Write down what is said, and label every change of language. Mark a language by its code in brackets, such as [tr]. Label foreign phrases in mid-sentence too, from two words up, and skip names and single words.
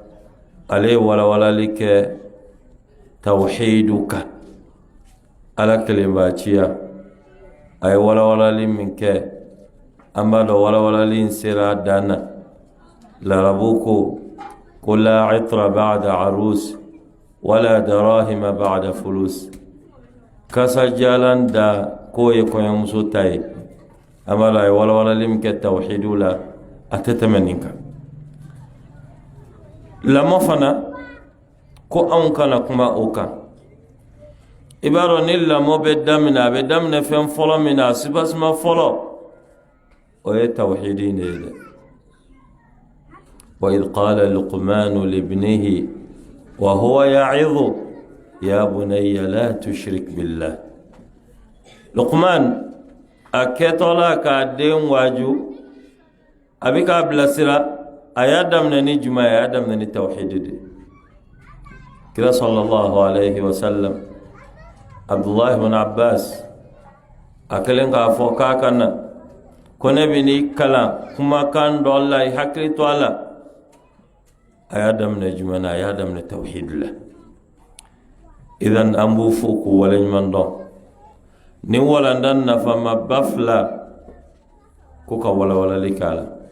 [bm] ale ye walawalali kɛ tawhidu kan ala kelenbaciya a ye walawalali min kɛ an b'a dɔn walawalali in sera dan na larabu ko la [ar] عطر بعد عروس ولا دراهم بعد فلوس [bm] kasajalan da ko ye kɔɲɔmuso ta ye an b'a dɔn a ye walawalali min kɛ tawhidu la a tɛ tɛmɛ nin kan lamɔ fana ko anw kana kuma o kan i b'a dɔn ni lamɔ bɛ daminɛ a bɛ daminɛ fɛn fɔlɔ min na a sibasima fɔlɔ o ye tawhidi de ye dɛ [ar] وإذ قال لقمان لابنه وهو يعظه يا بني لا تشرك بالله [bm] Luqman a kɛtɔla k'a den waaju a bɛ k'a bilasira a y'a daminɛ ni juma ye a y'a daminɛ ni tawhidi de kira [ar] صلى الله عليه وسلم [bm] Abdullah ibn Abbas a kɛlen k'a fɔ k'a ka na ko ne bɛ n'i kalan kumakan dɔ la i hakili to a la a y'a daminɛ juma na a y'a daminɛ tawhidi la idan an b'u fo k'u waleɲuman dɔn ni walanda nafama ba 2 ko ka walawalali k'a la